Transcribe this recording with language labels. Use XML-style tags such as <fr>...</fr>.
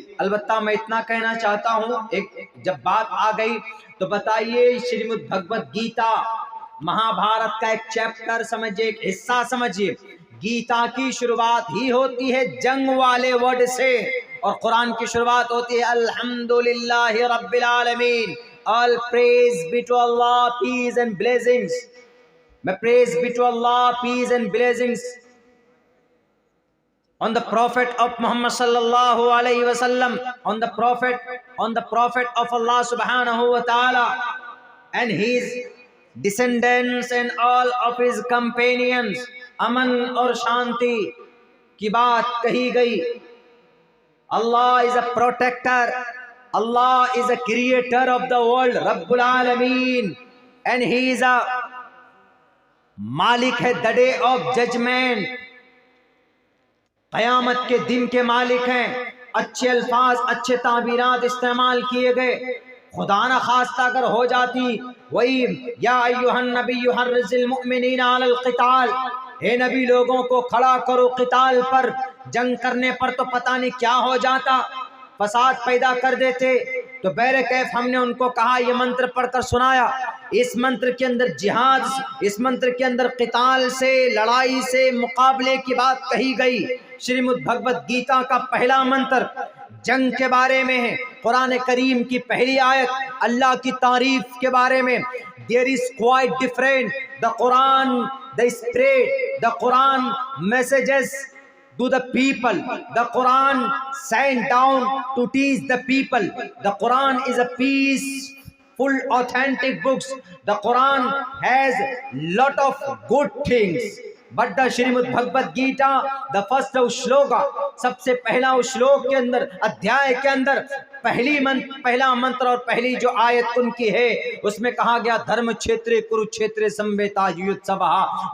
<hi>अलबत्ता मैं इतना कहना चाहता हूँ, एक जब बात आ गई तो बताइए, श्रीमद् भगवत गीता महाभारत का एक चैप्टर समझिए, एक हिस्सा समझिए। गीता की शुरुआत ही होती है जंग वाले वर्ड से, और कुरान की शुरुआत होती है</hi> <ar>अल्हम्दुलिल्लाहि रब्बिल आलमीन,</ar> <en>All praise be to Allah, peace and blessings. May praise be to Allah, peace and blessings on the Prophet of Muhammad</en> <ar>sallallahu alaihi wasallam,</ar> <en>on the Prophet of Allah</en> <ar>subhanahu wa ta'ala</ar> <en>and his descendants and all of his companions।</en> <hi>अमन और शांति की बात कही गई।</hi> <en>Allah is a protector, Allah is a creator of the world, Rabbul Alameen, and he is a</en> <hi>मालिक है,</hi> <en>the day of judgment,</en> <hi>कयामत के दिन के मालिक हैं। अच्छे अल्फाज, अच्छे ताबीरात इस्तेमाल किए गए। खुदा न खास्ता अगर हो जाती वही</hi> <ar>या अय्युहन नबिय्यु हर्रिज़िल मुमिनीना अलल क़िताल,</ar> <hi>हे नबी लोगों को खड़ा करो क़िताल पर, जंग करने पर तो पता नहीं क्या हो जाता, फसाद पैदा कर देते। तो बैरे कैफ हमने उनको कहा, ये मंत्र पढ़कर सुनाया। इस मंत्र के अंदर जिहाद, इस मंत्र के अंदर क़िताल से, लड़ाई से, मुकाबले की बात कही गई। श्रीमद् भगवत गीता का पहला मंत्र जंग के बारे में है। कुरान करीम की पहली आयत अल्लाह की तारीफ के बारे में।</hi> <en>There is quite different, the Quran, the spread, the Quran messages to the people, the Quran sent down to teach the people. The Quran is a peaceful, authentic books. The Quran has lot of good things, but the Shrimad Bhagavad Gita, the first</en> <hi>shloka, सबसे पहला उस श्लोक के अंदर, अध्याय के अंदर पहला मंत्र और पहली जो आयत उनकी है, उसमें कहा गया</hi> <sa>धर्म क्षेत्रे कुरुक्षेत्रे संवेता युत्सवः।</sa>